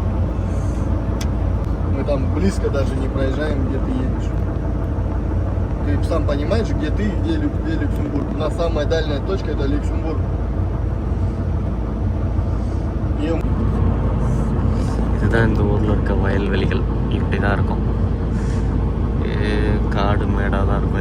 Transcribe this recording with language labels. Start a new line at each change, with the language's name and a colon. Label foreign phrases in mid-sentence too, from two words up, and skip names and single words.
Russian: Близко даже не проезжаем, где ты едешь. Ты сам понимаешь, где ты и где Люксембург. У нас самая дальняя точка это Люксембург.
Tamil: இதுதான் இந்த ஊரில் இருக்க வயல்வெளிகள். இப்படி தான் இருக்கும். காடு மேடாக தான் இருக்கும்.